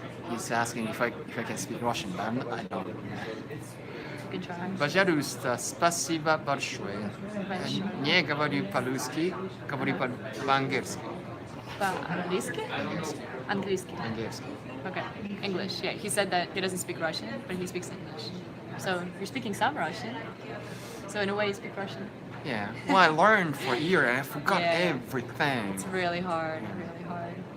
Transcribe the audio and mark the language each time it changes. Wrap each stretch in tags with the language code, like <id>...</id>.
<en>He's asking if I can speak Russian, but I don't. Good try.</en> <ru>Пожалуйста, спасибо большое. Не говорю по-русски, говорю по-английски. Английский? Английский. Английский.</ru> <en>Okay. English. Yeah, he said that he doesn't speak Russian, but he speaks English. So you're speaking some Russian. So in a way, you speak Russian. Yeah. Well, I learned for a year and I forgot Yeah. everything. It's really hard. Really hard.</en>